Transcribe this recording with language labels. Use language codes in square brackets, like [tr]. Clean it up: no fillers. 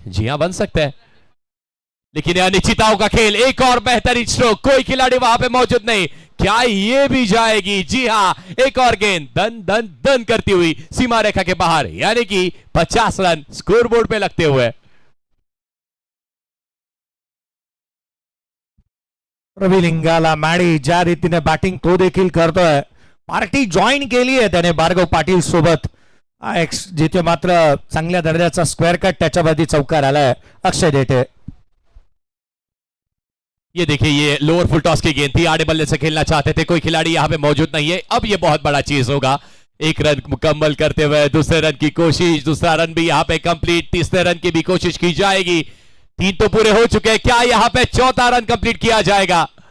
[hi] जी हां, बन सकते हैं, लेकिन यह निश्चिताओं का खेल। एक और बेहतरीन स्ट्रोक, कोई खिलाड़ी वहां पे मौजूद नहीं। क्या ये भी जाएगी? जी हां, एक और गेंद दन दन दन करती हुई सीमा रेखा के बाहर, यानी कि 50 रन स्कोरबोर्ड पे लगते हुए। [mr] रवि लिंगाला मॅडी ज्या रीतीने बॅटिंग तो देखील करतोय, पार्टी जॉईन केली आहे त्याने भार्गव पाटील सोबत. जिथे मात्र चांगल्या दर्जाचा स्क्वेअर कट, त्याच्यावरती चौकार आलाय अक्षय देठे. [hi] ये देखिए, ये लोअर फुल टॉस की गेंद थी, आड़े बल्ले से खेलना चाहते थे, कोई खिलाड़ी यहां पे मौजूद नहीं है। अब ये बहुत बड़ा चीज होगा, एक रन मुकम्मल करते हुए दूसरे रन की कोशिश, दूसरा रन भी यहां पे कंप्लीट, तीसरे रन की भी कोशिश की जाएगी। 3 तो पूरे हो चुके हैं, क्या यहां पे चौथा रन कंप्लीट किया जाएगा?